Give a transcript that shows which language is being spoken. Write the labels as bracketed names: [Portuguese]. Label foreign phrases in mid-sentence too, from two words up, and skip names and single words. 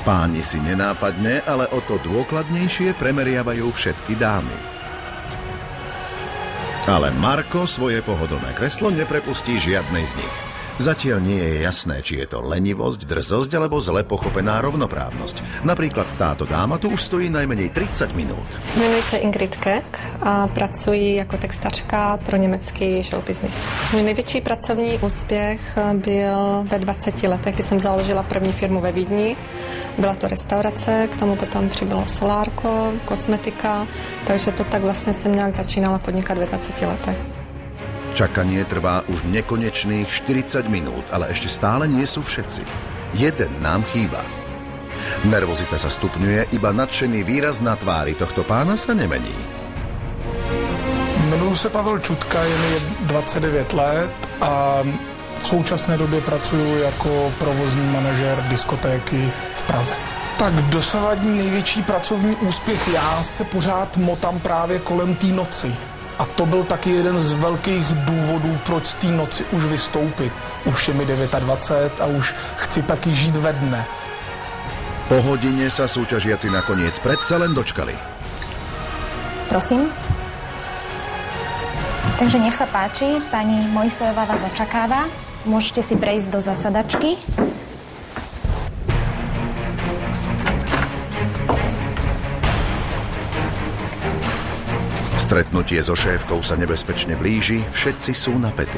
[Slovak] Páni si nenápadne, ale o to dôkladnejšie premeriavajú všetky dámy. Ale Marko svoje pohodlné kreslo neprepustí žiadnej z nich. Zatiaľ nie je jasné, či je to lenivosť, drzosť alebo zle pochopená rovnoprávnosť. Napríklad táto dáma tu už stojí najmenej 30 minút. [Czech] Jmenuji se Ingrid Keck a pracuji jako textačka pro německý [English] show business. [Czech] Můj největší pracovní úspěch byl ve 20 letech, kdy jsem založila první firmu ve Vídni. Byla to restaurace, k tomu potom přibylo solárko, kosmetika, takže to tak vlastně jsem nějak začínala podnikat ve 20 letech. [Slovak] Čakanie trvá už nekonečných 40 minút, ale ešte stále nie sú všetci. Jeden nám chýba. Nervozita sa stupňuje, iba nadšený výraz na tvári tohto pána sa nemení. [Czech] Jmenuji se Pavel Čutka, je mi 29 let a v současné době pracuji jako provozní manažer diskotéky v Praze. Tak dosavadní největší pracovní úspěch, já se pořád motám právě kolem té noci. A to byl taky jeden z velkých důvodů, proč z té noci už vystoupit. Už je mi 29 a už chci taky žít ve dne. [Slovak] Po hodine sa súťažiaci nakoniec predsa len dočkali. Prosím. Takže nech sa páči, pani Mojsejová vás očakáva. Môžete si prejsť do zasadačky. Stretnutie so šéfkou sa nebezpečne blíži, všetci sú napätí.